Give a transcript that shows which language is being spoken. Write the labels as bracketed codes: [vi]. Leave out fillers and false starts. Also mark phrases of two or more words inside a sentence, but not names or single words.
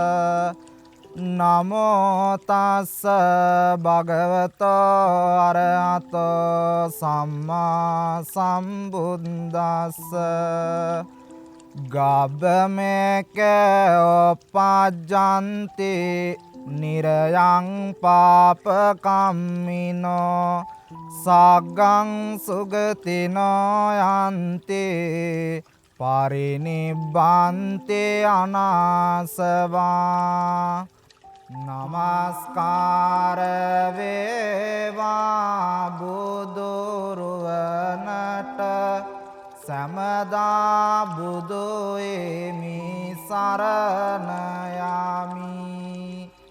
[pi] නමෝ තස්ස භගවතෝ අරහතෝ සම්මා සම්බුද්දස්ස ගබ්බමේක උපජ්ජන්ති නිරයං පාපකම්මිනෝ සග්ගං සුගතිනෝ යන්ති පරිනිබ්බන්ති අනාසවා [si] නමස්කාර වේවා බුදුරුවනට සමදා බුදු එමි සරණ යමි